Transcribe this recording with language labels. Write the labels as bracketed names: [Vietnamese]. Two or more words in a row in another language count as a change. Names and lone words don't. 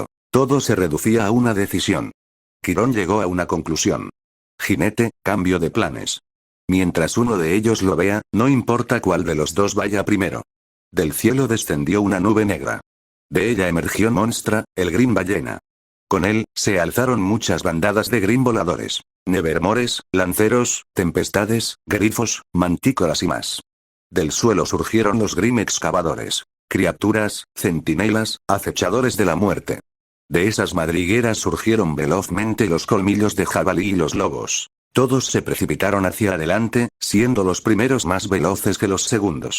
[Spanish] Todo se reducía a una decisión. Quirón llegó a una conclusión. Jinete, cambio de planes. Mientras uno de ellos lo vea, no importa cuál de los dos vaya primero. Del cielo descendió una nube negra. De ella emergió Monstra, el Grim ballena. Con él, se alzaron muchas bandadas de Grim voladores. Nevermores, lanceros, tempestades, grifos, mantícoras y más. Del suelo surgieron los Grim excavadores. Criaturas, centinelas, acechadores de la muerte. De esas madrigueras surgieron velozmente los colmillos de jabalí y los lobos. Todos se precipitaron hacia adelante, siendo los primeros más veloces que los segundos.